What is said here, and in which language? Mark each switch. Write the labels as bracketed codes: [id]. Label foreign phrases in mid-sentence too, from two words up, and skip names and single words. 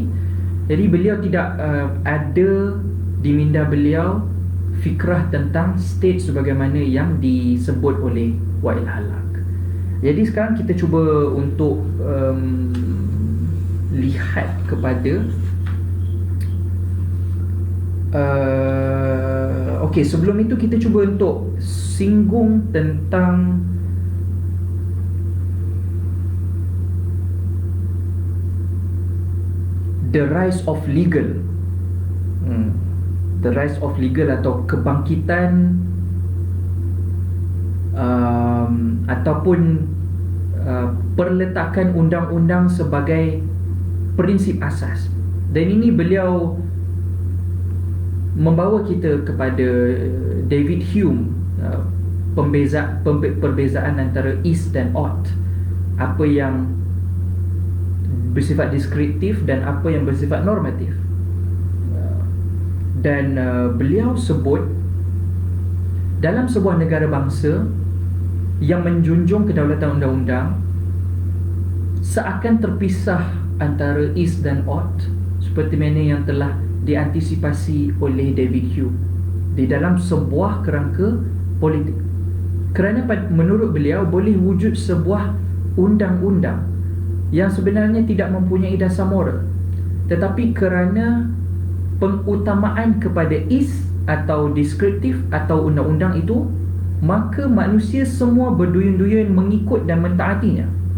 [ms] Jadi beliau tidak ada di minda beliau fikrah tentang state sebagaimana yang disebut oleh Wa'il Halak. Jadi sekarang kita cuba untuk lihat kepada okey, sebelum itu kita cuba untuk singgung tentang [en] the rise of legal. The rise of legal [ms] atau kebangkitan ataupun perletakan undang-undang sebagai prinsip asas. Dan ini beliau membawa kita kepada David Hume, perbezaan antara is dan ought, apa yang bersifat deskriptif dan apa yang bersifat normatif. Dan beliau sebut dalam sebuah negara bangsa yang menjunjung kedaulatan undang-undang, seakan terpisah antara is dan ought, seperti mana yang telah diantisipasi oleh David Hume di dalam sebuah kerangka politik. Kerana menurut beliau boleh wujud sebuah undang-undang yang sebenarnya tidak mempunyai dasar moral, tetapi kerana pengutamaan kepada is atau deskriptif atau undang-undang itu, maka manusia semua berduyun-duyun mengikut dan mentaatinya.